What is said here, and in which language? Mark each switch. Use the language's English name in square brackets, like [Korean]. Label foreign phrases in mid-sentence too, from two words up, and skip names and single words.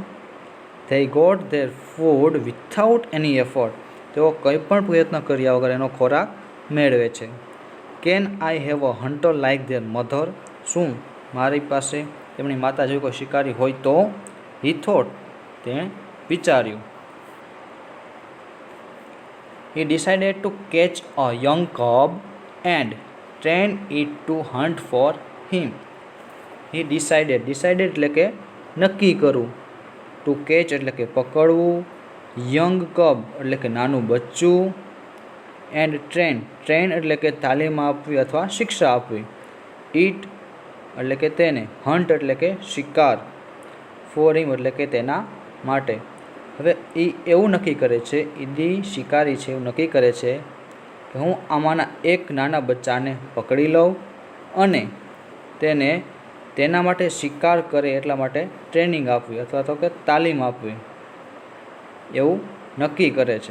[English] they got their food without any effort, [Gujarati] તેઓ કંઈ પણ પ્રયત્ન કર્યા વગર એનો ખોરાક મેળવે છે. [English] Can I have a hunter like their mother? [Gujarati] શું મારી પાસે તેમની માતા જેવી કોઈ શિકારી હોય તો? [English] He thought, [Gujarati] તેણે વિચાર્યું. [English] He decided to catch a young cub and train it to hunt for him. He decided [Gujarati] એટલે કે નક્કી કરવું, [English] to catch [Gujarati] એટલે કે પકડવું, [English] young cub [Gujarati] એટલે કે નાનું બચ્ચું, [English] and train [Gujarati] એટલે કે તાલીમ આપવી અથવા શિક્ષા આપવી, it એટલે કે તેને, hunt એટલે કે શિકાર, [English] for him [Gujarati] એટલે કે તેના માટે. હવે એ એવું નક્કી કરે છે, ઈદી શિકારી છે એવું નક્કી કરે છે કે હું આમાંના એક નાના બચ્ચાને પકડી લઉં અને તેને તેના માટે શિકાર કરે એટલા માટે ટ્રેનિંગ આપવી અથવા તો કે તાલીમ આપવી, એવું નક્કી કરે છે.